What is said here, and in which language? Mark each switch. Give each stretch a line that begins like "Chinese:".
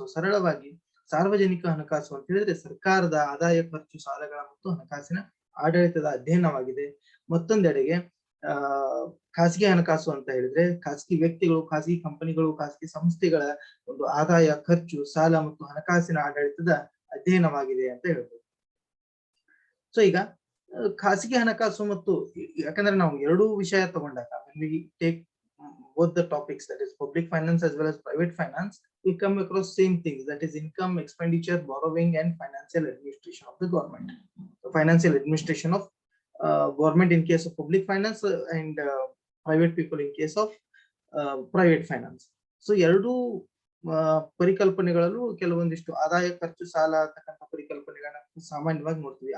Kannada: So ಸರಳವಾಗಿ ಸಾರ್ವಜನಿಕ ಹಣಕಾಸು ಅಂತ ಹೇಳಿದ್ರೆ ಸರ್ಕಾರದ ಆದಾಯ, ಖರ್ಚು, ಸಾಲಗಳ ಮತ್ತು ಹಣಕಾಸಿನ ಆಡಳಿತದ ಅಧ್ಯಯನವಾಗಿದೆ. ಮತ್ತೊಂದೆಡೆಗೆ ಖಾಸಗಿ ಹಣಕಾಸು ಅಂತ ಹೇಳಿದ್ರೆ ಖಾಸಗಿ ವ್ಯಕ್ತಿಗಳು, ಖಾಸಗಿ ಕಂಪನಿಗಳು, ಖಾಸಗಿ ಸಂಸ್ಥೆಗಳ ಒಂದು ಆದಾಯ, ಖರ್ಚು, ಸಾಲ ಮತ್ತು ಹಣಕಾಸಿನ ಆಡಳಿತದ ಅಧ್ಯಯನವಾಗಿದೆ ಅಂತ ಹೇಳ್ಬೋದು. ಸೊ ಈಗ ಖಾಸಗಿ ಹಣಕಾಸು ಮತ್ತು ಯಾಕಂದ್ರೆ ನಾವು ಎರಡೂ ವಿಷಯ ತಗೊಂಡಾಗ take
English: both the topics, that is public finance as well as private finance, we come across same things, that is income, expenditure, borrowing, and financial administration of the government. So financial administration of government in case of public finance and private people in case of private finance.
Kannada: So ಎರಡು ಪರಿಕಲ್ಪನೆಗಳಲ್ಲೂ ಕೆಲವೊಂದಿಷ್ಟು ಆದಾಯ, ಖರ್ಚು, ಸಾಲ ಅಂತಕ್ಕಂಥ ಪರಿಕಲ್ಪನೆಗಳನ್ನ ಸಾಮಾನ್ಯವಾಗಿ ನೋಡ್ತೀವಿ.